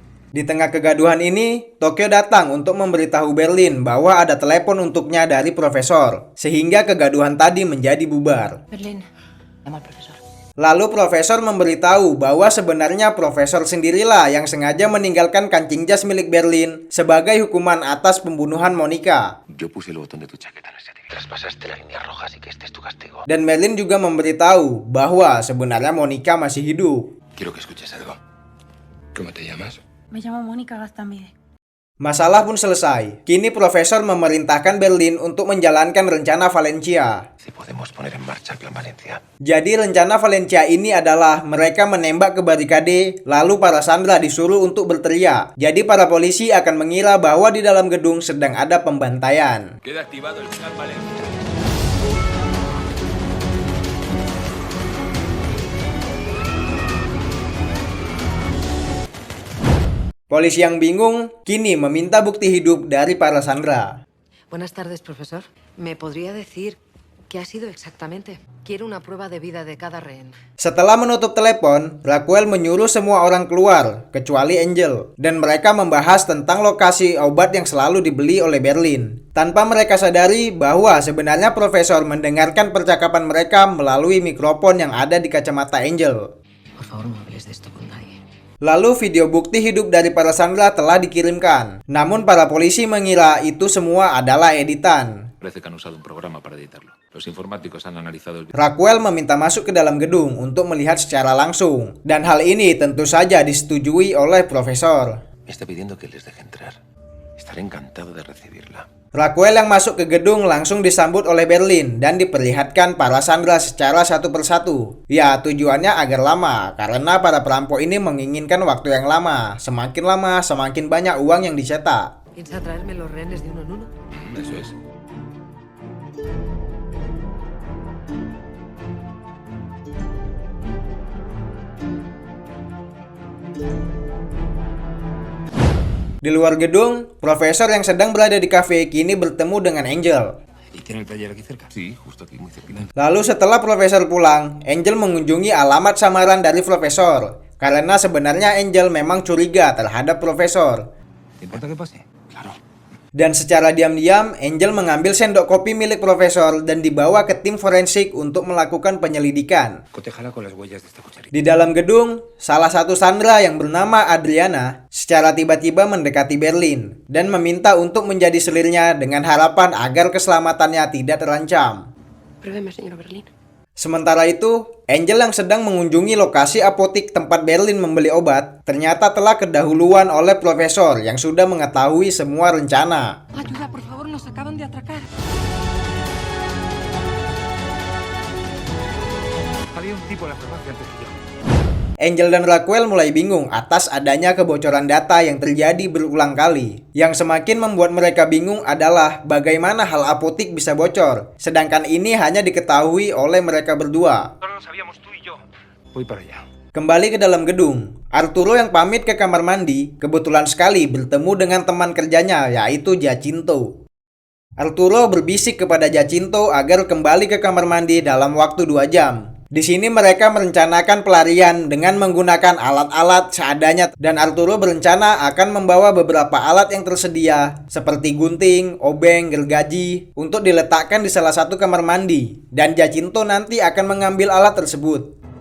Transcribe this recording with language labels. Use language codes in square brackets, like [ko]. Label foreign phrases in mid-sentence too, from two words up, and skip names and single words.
[id] Di tengah kegaduhan ini, Tokyo datang untuk memberitahu Berlin bahwa ada telepon untuknya dari profesor, sehingga kegaduhan tadi menjadi bubar. [es] Berlín, llama al profesor. [id] Lalu profesor memberitahu bahwa sebenarnya profesor sendirilah yang sengaja meninggalkan kancing jas milik Berlin sebagai hukuman atas pembunuhan Monica. [es] Yo puse el botón de tu chaqueta en ese día. Traspasaste la línea roja, así que este es tu castigo. [id] Dan Berlin juga memberitahu bahwa sebenarnya Monica masih hidup. [es] Quiero que escuches algo. ¿Cómo te llamas? Me llamo Mónica Gaztambide. [id] Masalah pun selesai. Kini profesor memerintahkan Berlin untuk menjalankan rencana Valencia. [es] Si podemos poner en marcha el plan Valencia. [id] Jadi rencana Valencia ini adalah mereka menembak ke barikade, lalu para sandera disuruh untuk berteriak. Jadi para polisi akan mengira bahwa di dalam gedung sedang ada pembantaian. [es] Queda activado el plan Valencia. [id] Polisi yang bingung kini meminta bukti hidup dari para sandera. [es] Buenas tardes, profesor. ¿Me podría decir qué ha sido exactamente? Quiero una prueba de vida de cada rehén. [id] Setelah menutup telepon, Raquel menyuruh semua orang keluar, kecuali Angel. Dan mereka membahas tentang lokasi obat yang selalu dibeli oleh Berlin. Tanpa mereka sadari bahwa sebenarnya profesor mendengarkan percakapan mereka melalui mikrofon yang ada di kacamata Angel. [es] Por favor, no hables de esto con nadie. [id] Lalu video bukti hidup dari para sandera telah dikirimkan. Namun para polisi mengira itu semua adalah editan. [es] Parece que han usado un programa para editarlo. Los informáticos han analizado el video. [id] Raquel meminta masuk ke dalam gedung untuk melihat secara langsung. Dan hal ini tentu saja disetujui oleh profesor. [es] Me está pidiendo que les deje entrar. Estaré encantado de recibirla. [id] Raquel yang masuk ke gedung langsung disambut oleh Berlin dan diperlihatkan para sandera secara satu persatu. Ya, tujuannya agar lama, karena para perampok ini menginginkan waktu yang lama. Semakin lama, semakin banyak uang yang dicetak. [es] ¿Piensa traerme los rehenes de uno en uno? Eso es. [id] Di luar gedung, profesor yang sedang berada di kafe kini bertemu dengan Angel. [es] ¿Y tiene el taller aquí cerca? Sí, justo aquí, muy cerquita. [id] Lalu setelah profesor pulang, Angel mengunjungi alamat samaran dari profesor. Karena sebenarnya Angel memang curiga terhadap profesor. [es] ¿Te importa que pase? Claro. [id] Dan secara diam-diam, Angel mengambil sendok kopi milik profesor dan dibawa ke tim forensik untuk melakukan penyelidikan. [es] Cotéjala con las huellas de esta cucharita. [id] Di dalam gedung, salah satu sandera yang bernama Adriana secara tiba-tiba mendekati Berlin dan meminta untuk menjadi selirnya dengan harapan agar keselamatannya tidak terancam. [es] Pruébeme, señora Berlín. [id] Sementara itu, Angel yang sedang mengunjungi lokasi apotik tempat Berlin membeli obat, ternyata telah kedahuluan oleh profesor yang sudah mengetahui semua rencana. [es] Ayuda, por favor, nos acaban de atracar. Había un tipo en la farmacia antes que yo. [id] Angel dan Raquel mulai bingung atas adanya kebocoran data yang terjadi berulang kali. Yang semakin membuat mereka bingung adalah bagaimana hal apotik bisa bocor, sedangkan ini hanya diketahui oleh mereka berdua. [es] Solo lo sabíamos tú y yo. Voy para allá. [id] Kembali ke dalam gedung, Arturo yang pamit ke kamar mandi kebetulan sekali bertemu dengan teman kerjanya yaitu Giacinto. Arturo berbisik kepada Giacinto agar kembali ke kamar mandi dalam waktu 2 jam. Di sini mereka merencanakan pelarian dengan menggunakan alat-alat seadanya dan Arturo berencana akan membawa beberapa alat yang tersedia seperti gunting, obeng, gergaji untuk diletakkan di salah satu kamar mandi dan Giacinto nanti akan mengambil alat tersebut.